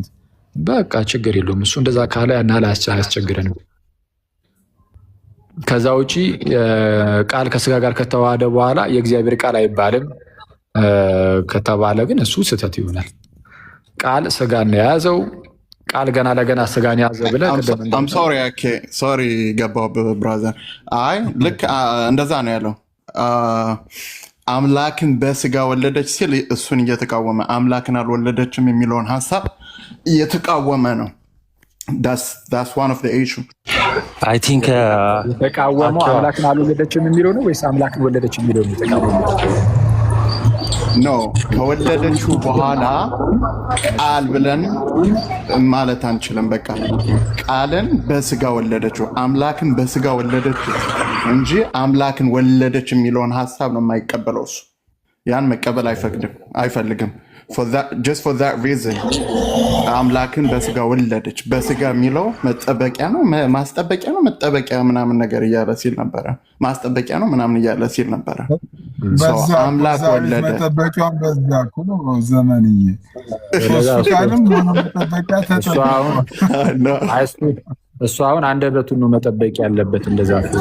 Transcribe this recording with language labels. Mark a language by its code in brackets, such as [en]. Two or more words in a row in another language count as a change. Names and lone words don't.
[am] በቃ ችግር የለውም እሱ እንደዛ ካለ ያና አያስቸግረንም። ከዛ ውጪ ቃል ከስጋ ጋር ከተዋሃደ በኋላ የእግዚአብሔር ቃል አይባልም ከተባለ ግን እሱ ስህተት ይሆናል። ቃል ስጋን የያዘው ቃል ገና ለገና ስጋን ያዘ ብለህ ሶሪ ገባሁብህ ብራዘር። አይ ልክ እንደዛ ነው ያለው። አምላክን በስጋ ወለደች ሲል እሱን እየተቃወመ አምላክን አልወለደችም የሚለውን ሀሳብ እየተቃወመ ነው። [en] That's one of the issue. I think [am] የተቃወመው አምላክን አልወለደችም የሚለው ነው ወይስ አምላክን ወለደች የሚለው ነው የተቃወመው? ኖ ከወለደችው በኋላ ቃል ብለን ማለት አንችልም። በቃ ቃልን በስጋ ወለደችው አምላክን በስጋ ወለደችው እንጂ አምላክን ወለደች የሚለውን ሀሳብ ነው የማይቀበለው እሱ። ያን መቀበል አይፈልግም። [en] just for that reason [am] አምላክን በስጋ ወለደች። በስጋ የሚለው መጠበቂያ ነው ማስጠበቂያ ነው መጠበቂያ ምናምን ነገር እያለ ሲል ነበረ። ማስጠበቂያ ነው ምናምን እያለ ሲል ነበረ። አምላክ ወለደ መጠበቂያውን በዛ ኩሎ ዘመንዬ እሱ አሁን አንደበቱን ነው መጠበቅ ያለበት። እንደዛ